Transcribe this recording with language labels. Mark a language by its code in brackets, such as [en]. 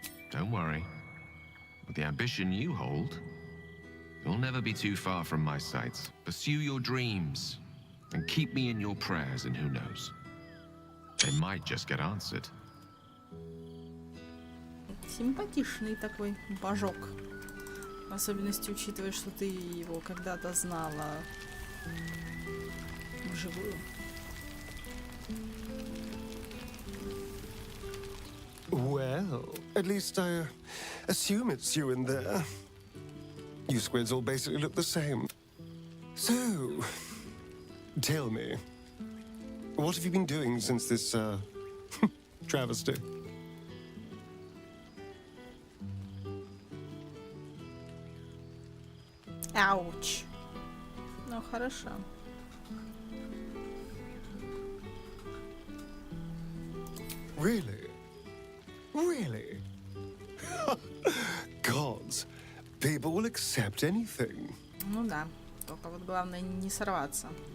[en] Don't worry. With the ambition you hold, you'll never be too far from my sights. Pursue your dreams, and keep me in your prayers, and who knows? They might just get answered. [ru] Симпатичный такой божок. В особенности учитывая, что ты его когда-то знала вживую. [en] Well, at least I assume it's you in there. You squids all basically look the same. So, tell me, what have you been doing since this, travesty? [ru] Ауч. Ну, хорошо. [en] Really? Really? Gods, people will accept anything. [ru] Ну да, только вот главное не сорваться.